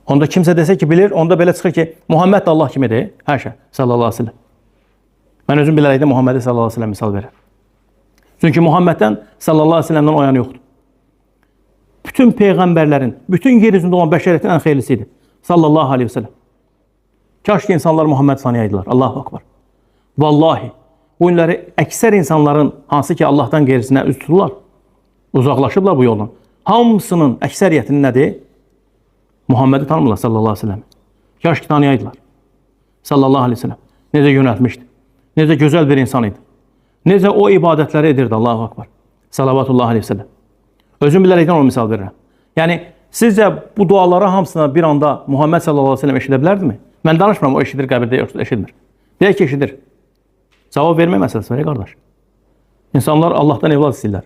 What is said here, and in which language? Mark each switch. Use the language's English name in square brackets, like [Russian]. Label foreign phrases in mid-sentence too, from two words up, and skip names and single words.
[Azerbaijani] Onda kimsə desə ki, bilir, onda belə çıxır ki, Muhammed Allah kimidir, hər şey, [Arabic] صلى الله عليه وسلم. [Azerbaijani] Mən özüm bilərəkdə Muhammed [Arabic] صلى الله عليه وسلم [Azerbaijani] misal verir. Çünki Muhammeddən [Arabic] صلى الله عليه وسلم [Azerbaijani] oyan yoxdur. Bütün peyğəmbərlərin, bütün yer üzündə olan bəşəriyyətin ən xeyirlisi idi. [Arabic] صلى الله عليه وسلم. [Azerbaijani] Kaş ki, insanlar Muhammed sanıyaydılar. [Arabic] الله أكبر. [Azerbaijani] Vallahi, bu günləri əksər insanların, hansı ki, Allahdan qeyrisinə üz tuturlar, uzaqlaşıblar bu yoldan. Hamısının əksəriyyətinin nədir? Muhammedi tanımırlar [Arabic] صلى الله عليه وسلم. [Azerbaijani] Kaş ki, tanıyaydılar. [Arabic] صلى الله عليه وسلم. [Azerbaijani] Necə yönəltmişdi. Necə gözəl bir insan idi. Necə o ibadətləri edirdi. [Arabic] الله أكبر. صلوات الله عليه وسلم. [Azerbaijani] Özüm bilərəkdən onu misal verirəm. Yəni, sizcə bu dualara hamısına bir anda Muhammed [Arabic] صلى الله عليه وسلم [Azerbaijani] eşidə bilərdimi? Mən danışmıram, o eşidir, qəbirdə yoxsa eşitmir. Deyək ki, eşidir. Cavab vermək məsələsi var, qardaş. İnsanlar Allahdan evlad istəyirlər.